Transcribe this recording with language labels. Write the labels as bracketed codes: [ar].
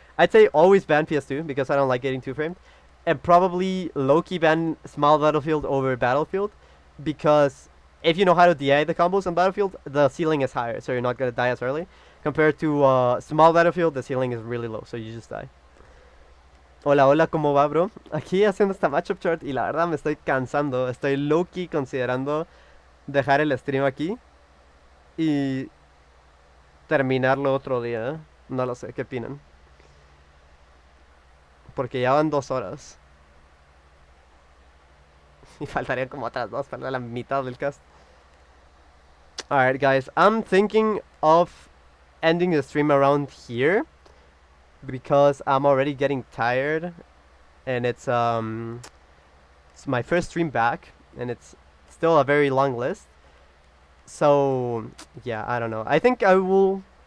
[en] I'd say always ban PS2, because I don't like getting two-framed. And probably low-key ban Small Battlefield over Battlefield, because if you know how to DI the combos on Battlefield, the ceiling is higher, so you're not going to die as early. Compared to Small Battlefield, the ceiling is really low, so you just die. [es] Hola, hola, ¿cómo va, bro? Aquí haciendo esta matchup chart y la verdad me estoy cansando. Estoy low-key considerando dejar el stream aquí y terminarlo otro día. No lo sé, ¿qué opinan? Porque ya van 2 horas. Y faltarían como otras 2 para la mitad del cast. [en] Alright, guys. I'm thinking of ending the stream around here, because I'm already getting tired. And it's my first stream back. And it's still a very long list. So, yeah, I don't know. I think I will...